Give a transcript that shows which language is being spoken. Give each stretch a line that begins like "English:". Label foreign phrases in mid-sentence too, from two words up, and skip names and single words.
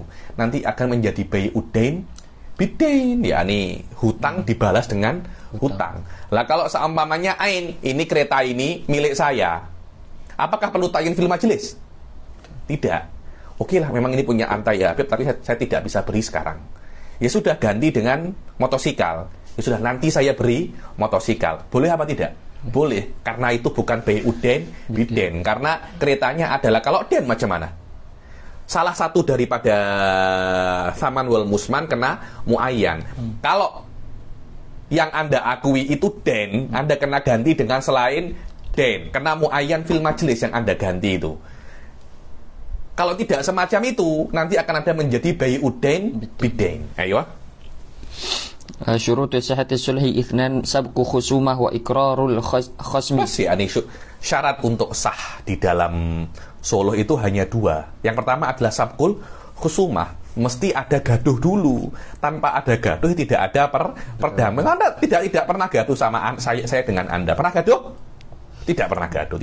Malay: Nanti akan menjadi
Arabic: بيع الدين بالدين,
Malay: yakni hutang dibalas dengan hutang. Lah kalau seumpamanya ain, ini kereta ini milik saya, apakah perlu
Arabic: تعيين في المجلس?
Malay: Tidak. Oke lah, memang ini punya anta ya Habib, tapi saya tidak bisa beri sekarang. Ya sudah, ganti dengan motosikal. Ya sudah, nanti saya beri motosikal. Boleh apa tidak? Boleh, karena itu bukan
Arabic: بيع الدين بالدين.
Malay: Karena keretanya adalah, kalau den macam mana? Salah satu daripada
Arabic: الثمن والمثمن
Malay: kena muayyan. Kalau yang Anda akui itu den, Anda kena ganti dengan selain den. Kena
Arabic: معين في المجلس
Malay: yang Anda ganti itu. Kalau tidak semacam itu, nanti akan ada menjadi
Arabic: بيع الدين بالدين.
Malay: Ayo.
Arabic: شروط صحة الصلح اثنان سبق الخصومة وإقرار الخصم.
Malay: Masih syarat untuk sah di dalam suluh itu hanya dua. Yang pertama adalah
Arabic: سبق الخصومة.
Malay: Mesti ada gaduh dulu. Tanpa ada gaduh tidak ada perdamaian. Anda tidak pernah gaduh sama saya dengan Anda. Pernah gaduh? Tidak pernah gaduh.